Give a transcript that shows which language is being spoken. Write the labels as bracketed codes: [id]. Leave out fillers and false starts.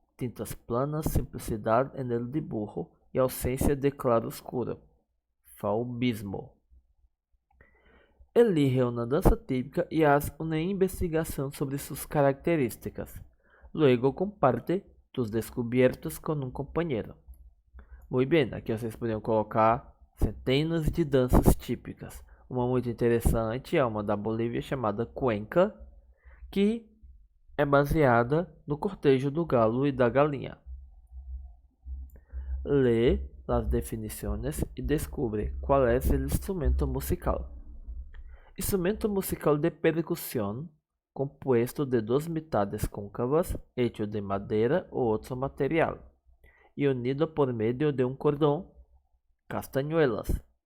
[es] Tintas planas, simplicidad en el dibujo y ausencia de claroscuro. Faubismo. Elige una danza típica y haz una investigación sobre sus características. Luego comparte tus descobertas con un compañero. [pt] Muy bem, aqui vocês poderiam colocar centenas de danças típicas. Uma muito interessante é uma da Bolívia chamada cuenca, que é baseada no cortejo do galo e da galinha. [es] Lee las definiciones y descubre cuál es el instrumento musical. Instrumento musical de percusión compuesto de dos mitades cóncavas, hecho de madera o otro material, y unido por medio de un cordón, castañuelas.